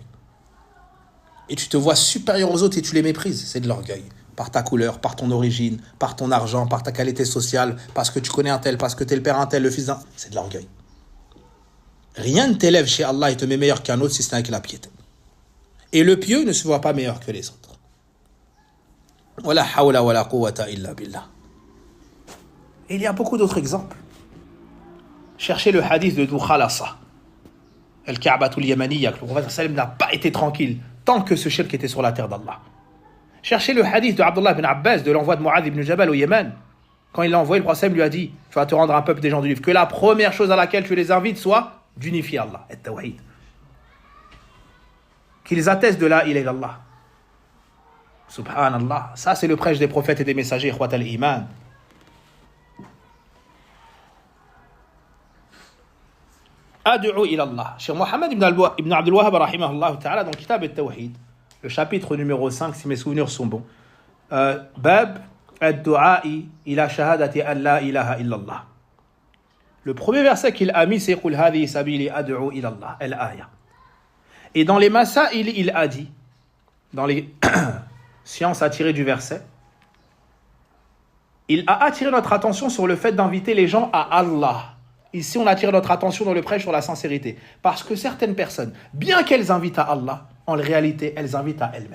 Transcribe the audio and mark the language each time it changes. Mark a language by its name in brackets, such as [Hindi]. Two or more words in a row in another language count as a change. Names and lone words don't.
[French] Et tu te vois supérieur aux autres et tu les méprises. C'est de l'orgueil. Par ta couleur, par ton origine, par ton argent, par ta qualité sociale, parce que tu connais un tel, parce que tu es le père un tel, le fils d'un... C'est de l'orgueil. Rien ne t'élève chez Allah et te met meilleur qu'un autre si c'est avec la piété. Et le pieux ne se voit pas meilleur que les autres. [Arabic] ولا حول ولا قوة إلا بالله. [French] Et il y a beaucoup d'autres exemples. Cherchez le hadith de Dhu Khalasa, Al-Ka'batul Yamaniya, que le prophète sallam n'a pas été tranquille tant que ce shirk était sur la terre d'Allah. Cherchez le hadith de Abdullah ibn Abbas de l'envoi de Mu'adh ibn Jabal au Yémen. Quand il l'a envoyé, le prophète lui a dit, tu vas te rendre un peuple des gens du livre, que la première chose à laquelle tu les invites soit d'unifier Allah, et tawhid. Qu'ils attestent de [Arabic] لا إله إلا الله. [French] Subhanallah. Ça, c'est le prêche des prophètes et des messagers, [Arabic] إخوة الإيمان. أدعو إلى الله. [French] Cheikh Mohammed ibn Abdul Wahhab, [Arabic] رحمه الله تعالى, [French] dans le Kitab al-Tawhid, le chapitre numéro 5, si mes souvenirs sont bons, [Arabic] باب الدعاء إلى شهادة أن لا إله إلا الله. [French] Le premier verset qu'il a mis, c'est [Arabic] قل هذه سبيلي أدعو إلى الله، الآية. [French] Et dans les masail, il a dit, dans les sciences attirées du verset, il a attiré notre attention sur le fait d'inviter les gens à Allah. Ici, on attire notre attention dans le prêche sur la sincérité. Parce que certaines personnes, bien qu'elles invitent à Allah, en réalité, elles invitent à elles-mêmes.